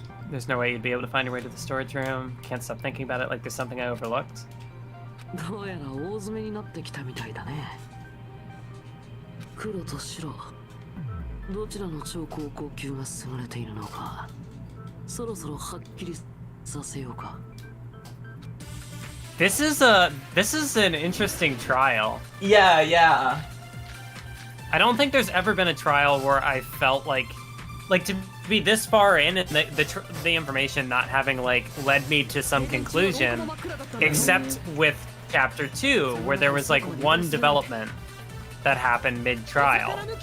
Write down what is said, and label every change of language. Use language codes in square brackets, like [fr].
[en] There's no way you'd be able to find your way to the storage room. Can't stop thinking about it like there's something I overlooked. [ja] どうやら大詰めになってきたみたいだね。黒と白、どちらの超高校級が優れているのか、そろそろはっきりさせようか。 [en] This is an interesting trial. Yeah. I don't think there's ever been a trial where I felt like to be this far in and the information not having like led me to some conclusion, except with chapter 2, where there was like one development that happened mid-trial.